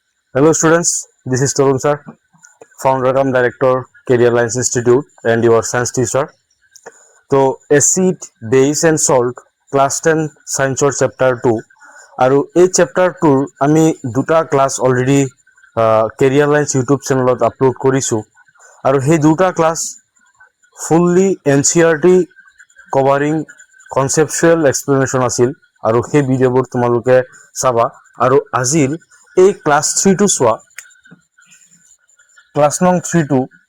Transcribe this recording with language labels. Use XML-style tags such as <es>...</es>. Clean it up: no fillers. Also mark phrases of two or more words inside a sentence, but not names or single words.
<en>Hello students, this is Tarun sir, founder and director, Career Lines Institute and your science teacher.</en> <as>তো</as> <en>acid, base and salt class</en> <as>10 সায়েন্সৰ চেপ্টাৰ 2 আৰু এই চেপ্টাৰ 2 আমি দুটা ক্লাছ অলৰেডি কেৰিয়াৰ লাইন্স ইউটিউব চেনেলত আপলোড কৰিছোঁ আৰু সেই দুটা ক্লাছ</as> <en>fully NCERT covering conceptual explanation</en> <as>আছিল আৰু সেই ভিডিঅ'বোৰ তোমালোকে চাবা আৰু আজিৰ এই ক্লাছ 3 টো চোৱা ক্লাছ নং 3 টো</as>